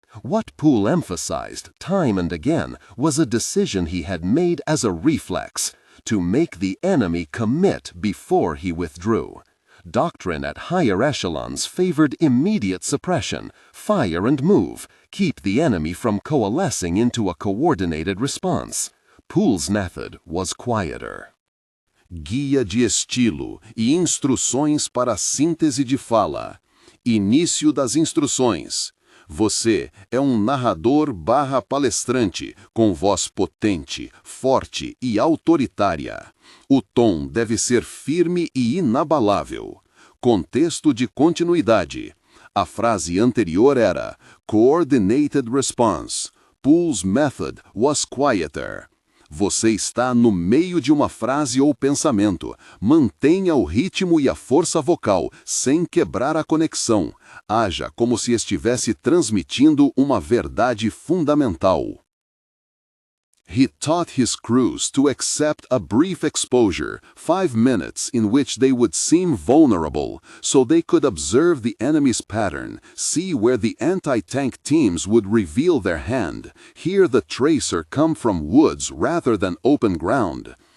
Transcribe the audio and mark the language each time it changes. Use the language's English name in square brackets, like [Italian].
[English] What Poole emphasized, time and again, was a decision he had made as a reflex, to make the enemy commit before he withdrew. Doctrine at higher echelons favored immediate suppression, fire and move, keep the enemy from coalescing into a coordinated response. Poole's method was quieter. [Portuguese] Guia de estilo e instruções para a síntese de fala. Início das instruções. Você é narrador/palestrante com voz potente, forte e autoritária. O tom deve ser firme e inabalável. Contexto de continuidade. A frase anterior era [English] Coordinated Response. Poole's method was quieter. [Portuguese] Você está no meio de uma frase ou pensamento. Mantenha o ritmo e a força vocal, sem quebrar a conexão. Haja como se estivesse transmitindo uma verdade fundamental. [English] He taught his crews to accept a brief exposure, 5 minutes, in which they would seem vulnerable, so they could observe the enemy's pattern, see where the anti-tank teams would reveal their hand, hear the tracer come from woods rather than open ground.